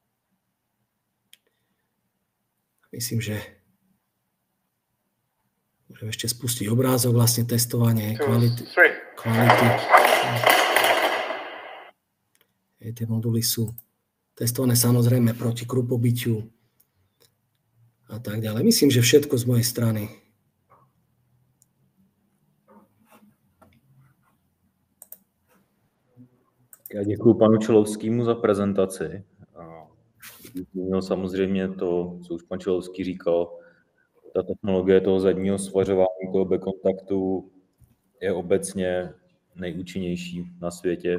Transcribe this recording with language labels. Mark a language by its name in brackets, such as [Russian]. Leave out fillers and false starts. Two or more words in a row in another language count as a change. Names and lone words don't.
[Slovak] Myslím, že môžem ešte spustiť obrázok, vlastne testovanie kvality. Tie moduly sú, to testované samozrejme proti krupobytiu a tak ďalej. Myslím, že všetko z mojej strany. [Czech] Já děkuji panu Čelovskému za prezentaci. Samozřejmě to, co už pan Čelovský říkal, ta technologie toho zadního svařování, toho backkontaktu je obecně nejúčinnější na světě.